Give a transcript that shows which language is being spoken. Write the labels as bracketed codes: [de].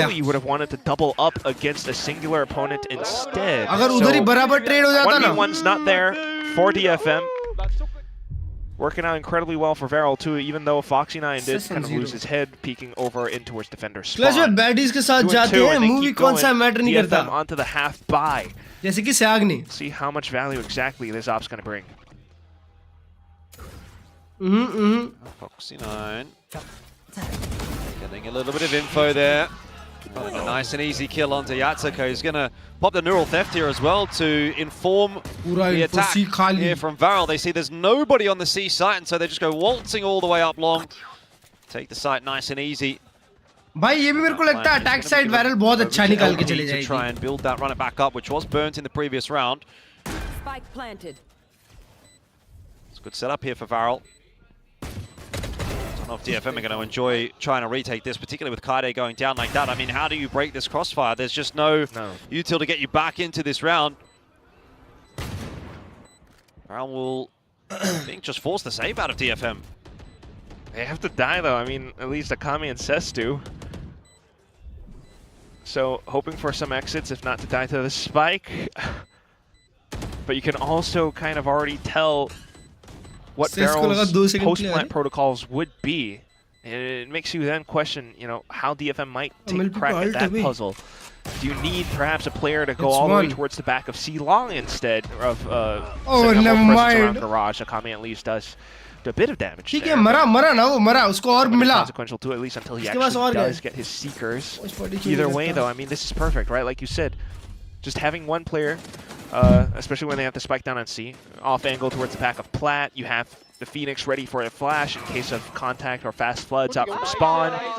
[en] surely you would have wanted to double up against a singular opponent instead. [hi] अगर उधर ही बराबर trade हो जाता ना. [en] 1v1's not there for DFM. Working out incredibly well for Varel too, even though Foxy9 did kind of lose his head, peeking over in towards defender's spawn. [hi] Klurge में baddies के साथ जाते हैं, movie कौन सा matter नहीं करता. [en] DFM onto the half buy. [hi] जैसे कि Sagne. [en] See how much value exactly this op's going to bring. Foxy9 getting a little bit of info there. A nice and easy kill onto Yatsuka. He's going to pop the neural theft here as well to inform the attack here from Varel. They see there's nobody on the C site, and so they just go waltzing all the way up long. Take the site nice and easy. [hi] भाई ये भी मेरे को लगता है attack side Varel बहुत अच्छा निकाल के चले जाएगी. [en] To try and build that, run it back up, which was burnt in the previous round. Spike planted. It's a good setup here for Varel. I don't know if DFM are going to enjoy trying to retake this, particularly with Kaide going down like that. I mean, how do you break this crossfire? There's just no util to get you back into this round. Varel will, I think, just force the save out of DFM. They have to die though. I mean, at least Akami and Cess do. So, hoping for some exits, if not to die to the spike. But you can also kind of already tell what Varel's post-plant protocols would be. And it makes you then question, how DFM might take a crack at that puzzle. Do you need perhaps a player to go all the way towards the back of C-Long instead of never mind. around Garage? Akami at least does. a bit of damage. [hi] ठीक है मरा ना वो मरा उसको और मिला. [en] Consequential too, at least until he actually does get his seekers. Either way though, I mean this is perfect, right? Like you said, just having one player, especially when they have to spike down on C, off angle towards the back of Plat, you have the Phoenix ready for a flash in case of contact or fast floods out from spawn.